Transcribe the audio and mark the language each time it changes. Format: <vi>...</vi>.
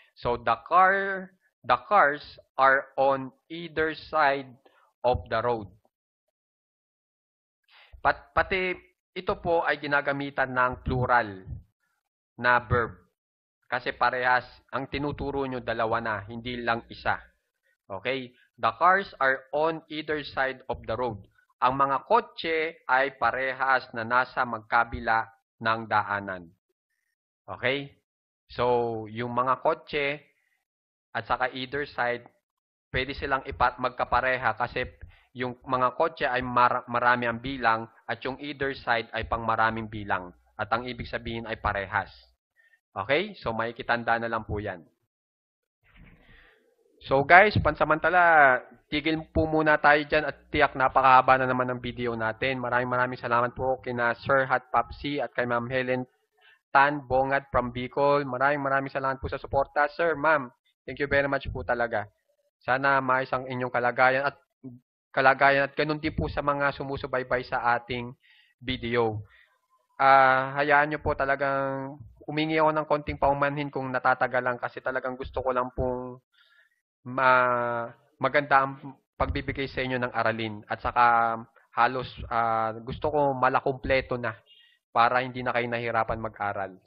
<en>So, the cars are on either side of the road.</en> <tl>Pati ito po ay ginagamitan ng plural na verb. Kasi parehas, ang tinuturo nyo dalawa na, hindi lang isa.</tl> <en>Okay? The cars are on either side of the road.</en> <tl>Ang mga kotse ay parehas na nasa magkabila ng daanan. Okay? So, yung mga kotse at saka either side, pwede silang magkapareha kasi yung mga kotse ay marami ang bilang at yung either side ay pang maraming bilang. At ang ibig sabihin ay parehas. Okay? So, may kitanda na lang po yan. So guys, pansamantala, tigil po muna tayo dyan at tiyak napakahaba na naman ng video natin. Maraming salamat po kina Sir Hat Papsi at kay Ma'am Helen Tan Bongad from Bicol. Maraming salamat po sa suporta.</tl> <en>Sir, Ma'am, thank you very much</en> <tl>po talaga. Sana maayos ang inyong kalagayan at ganun din po sa mga sumusubaybay sa ating video. Hayaan nyo po talagang umingi ako ng konting paumanhin kung natatagalan kasi talagang gusto ko lang pong maganda ang pagbibigay sa inyo ng aralin at saka halos gusto ko malakumpleto na para hindi na kayo nahirapan mag-aral.</tl>